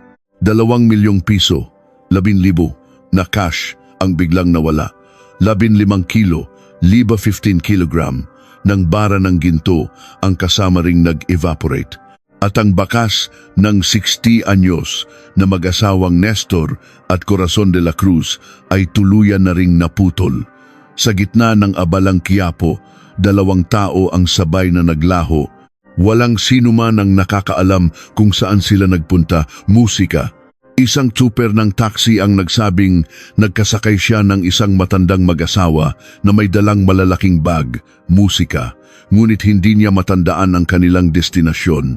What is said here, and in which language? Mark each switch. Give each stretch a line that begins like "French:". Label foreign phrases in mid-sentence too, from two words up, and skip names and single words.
Filipino: 2 milyong piso, 11,000 na cash ang biglang nawala. 15 kilo, liba 15 kilogram ng bara ng ginto ang kasama ring nag-evaporate. At ang bakas ng 60 anyos na mag-asawang Nestor at Corazon de la Cruz ay tuluyan na ring naputol. Sa gitna ng abalang Quiapo, 2 tao ang sabay na naglaho. Walang sino man ang nakakaalam kung saan sila nagpunta. Musika. Isang tsuper ng taxi ang nagsabing nagkasakay siya ng isang matandang mag-asawa na may dalang malalaking bag, musika, ngunit hindi niya matandaan ang kanilang destinasyon.